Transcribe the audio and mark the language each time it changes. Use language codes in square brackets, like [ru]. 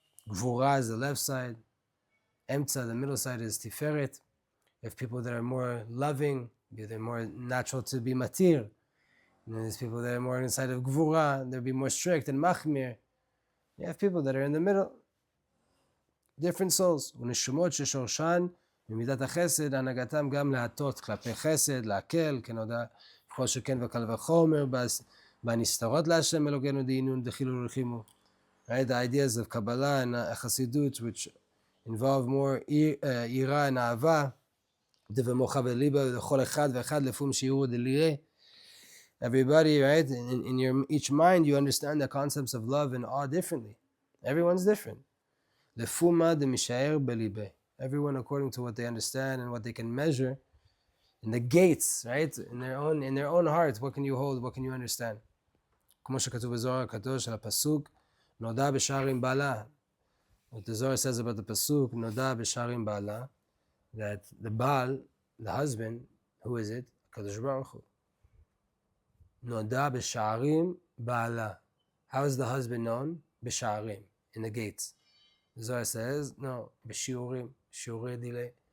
[en] Gvura is the left side. Emtza, the middle side, is tiferet. If people that are more loving, they're more natural to be matir. And then there's people that are more inside of gvura, they'll be more strict and machmir. You have people that are in the middle. Different souls. [he] ונשמות ששורשן ממידת החסד, הנהגתם גם להטות כלפי חסד, להקל, כנודע, כל שכן וקל וחומר, בנסתרות להשם אלוקינו דהינון דחילו ורחימו. [en] Right, the ideas of Kabbalah and Chassidut, which involve more yira and ahava, [he] דבמוחה וליבה, לכל אחד ואחד לפום שיעור דליה. [en] Everybody, right, in your each mind, you understand the concepts of love and awe differently. Everyone's different. [arc] Lefuma de mishaer belibe. [en] Everyone according to what they understand and what they can measure. In the gates, right, in their own hearts, what can you hold? What can you understand? [he] כמו שכתוב בזוהר הקדוש על הפסוק, נודע בשערים בעלה. [en] What the Zohar says about the pasuk, [he] נודע בשערים בעלה, [en] that the Baal, the husband, who is it? Kadosh Baruch Hu. [he] נודע בשערים בעלה. [en] How is the husband known? [he] בשערים, [en] in the gates. The Zohar says, no, b'shiurim, shiurei dilei.